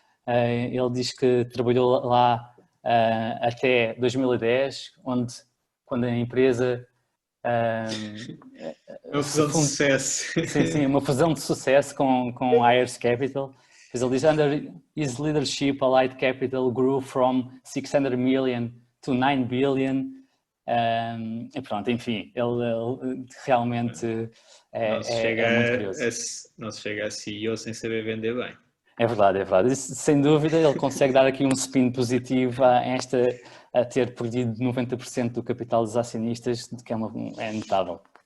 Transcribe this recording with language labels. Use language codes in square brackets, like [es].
[pt] Ele diz que trabalhou lá até 2010, quando a empresa... uma fusão de sucesso. Sim, uma fusão de sucesso com a Ayers Capital. Ele diz, [en] under his leadership, Allied Capital grew from 600 million to 9 billion. [pt] E pronto, enfim, ele realmente é muito curioso. Não se chega a CEO sem saber vender bem. É verdade. Isso, sem dúvida, ele consegue dar aqui um spin positivo a ter perdido 90% do capital dos acionistas, que é notável.